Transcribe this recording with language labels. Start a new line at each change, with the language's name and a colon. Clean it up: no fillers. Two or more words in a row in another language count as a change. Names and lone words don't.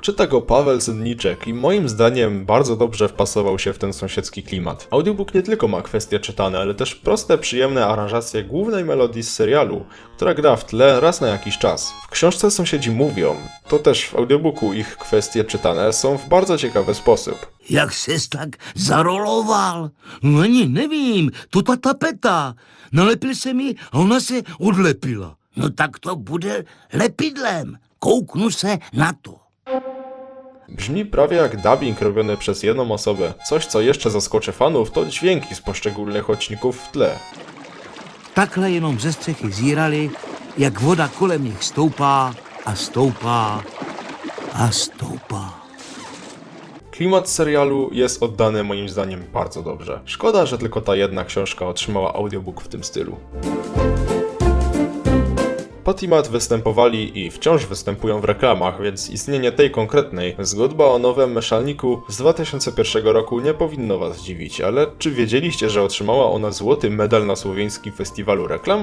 Polish: Czyta go Paweł Sydniczek i moim zdaniem bardzo dobrze wpasował się w ten sąsiedzki klimat. Audiobook nie tylko ma kwestie czytane, ale też proste, przyjemne aranżacje głównej melodii z serialu, która gra w tle raz na jakiś czas. W książce sąsiedzi mówią, to też w audiobooku ich kwestie czytane są w bardzo ciekawy sposób.
Czech: Jak ses tak zaroloval? No ani nevím, tu ta tapeta. Nalepil se mi a ona se odlepila. No tak to bude lepidlem. Kouknu se na to.
Polish: Brzmi prawie jak dubbing robiony przez jedną osobę. Coś, co jeszcze zaskoczy fanów, to dźwięki z poszczególnych odcinków w tle.
Czech: Takhle jenom ze střechy zírali, jak voda kolem nich stoupá a stoupá a stoupá.
Polish: Klimat serialu jest oddany moim zdaniem bardzo dobrze. Szkoda, że tylko ta jedna książka otrzymała audiobook w tym stylu. Pat i Matt występowali i wciąż występują w reklamach, więc istnienie tej konkretnej, zgodba o nowym meszalniku z 2001 roku nie powinno was dziwić, ale czy wiedzieliście, że otrzymała ona złoty medal na Słoweńskim Festiwalu Reklam?